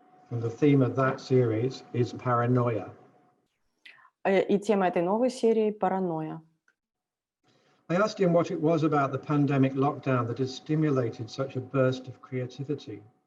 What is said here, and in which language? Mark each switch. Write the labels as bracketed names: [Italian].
[English] And the theme of that series is paranoia. [Russian] И тема этой новой серии — паранойя. [English] I asked him what it was about the pandemic lockdown that has stimulated such a burst of creativity.